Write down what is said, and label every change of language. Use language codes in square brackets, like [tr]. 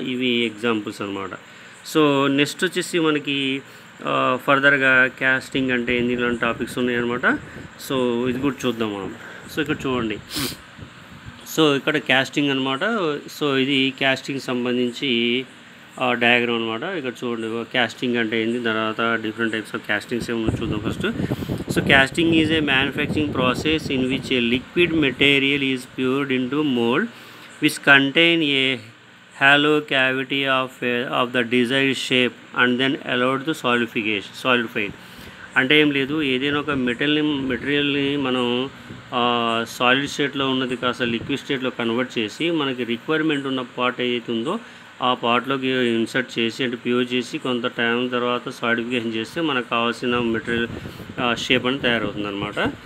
[te] ఇవి ఎగ్జాంపుల్స్ అనమాట. So next వచ్చేసి మనకి ఫర్దర్గా క్యాస్టింగ్ అంటే ఏంది ఇలాంటి టాపిక్స్ ఉన్నాయన్నమాట. సో ఇది కూడా చూద్దాం మనం. సో ఇక్కడ చూడండి, సో ఇక్కడ క్యాస్టింగ్ అనమాట. సో ఇది క్యాస్టింగ్ సంబంధించి డయాగ్రామ్ అనమాట. ఇక్కడ చూడండి క్యాస్టింగ్ అంటే ఏంది, తర్వాత డిఫరెంట్ టైప్స్ ఆఫ్ క్యాస్టింగ్స్ ఏమో చూద్దాం first. [en] So casting is a manufacturing process in which a liquid material is poured into mold which contain a hollow cavity of the desired shape and then allowed to solidified. [te] అంటే ఏం లేదు, ఏదైనా ఒక మెటీరియల్ని మనం solid స్టేట్లో ఉన్నది కాస్త లిక్విడ్ స్టేట్లో కన్వర్ట్ చేసి మనకి రిక్వైర్మెంట్ ఉన్న పార్ట్ ఏదైతే ఉందో ఆ పార్ట్లోకి ఇన్సర్ట్ చేసి అంటే ప్యూర్ చేసి కొంత టైం తర్వాత సాలిడిఫికేషన్ చేస్తే మనకు కావాల్సిన మెటీరియల్ షేప్ అని తయారవుతుంది అనమాట.